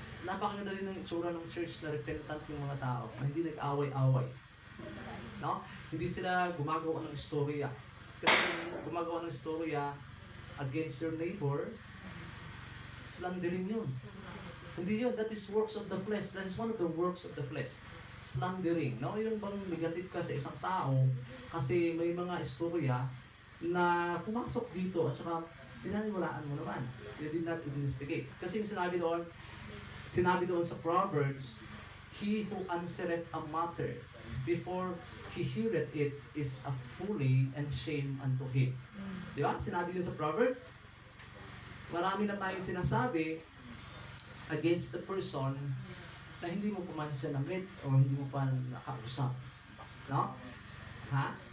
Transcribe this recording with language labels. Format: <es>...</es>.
<tl>Napakaganda din ng itsura ng church na repentant yung mga tao, na hindi nag-away-away. No? Hindi sila gumagawa ng istorya. Kasi kung gumagawa ng istorya</tl> <en>against your neighbor, slandering yun.</en> <tl>Hindi yun,</tl> <en>that is works of the flesh. That is one of the works of the flesh. Slandering. No?</en> <tl>Yung bang negative ka sa isang tao kasi may mga istorya na pumasok dito at saka pinaniwalaan mo naman.</tl> <en>You did not investigate.</en> <tl>Kasi yung sinabi doon sa</tl> <en>Proverbs, he who answereth a matter before he heareth it is a folly and shame unto him.</en> <tl>Di ba? Sinabi yun sa Proverbs. Marami na tayong sinasabi</tl> <en>against the person</en> <tl>na hindi mo pa man siya na-meet o hindi mo pa nakausap. No? Ha?</tl>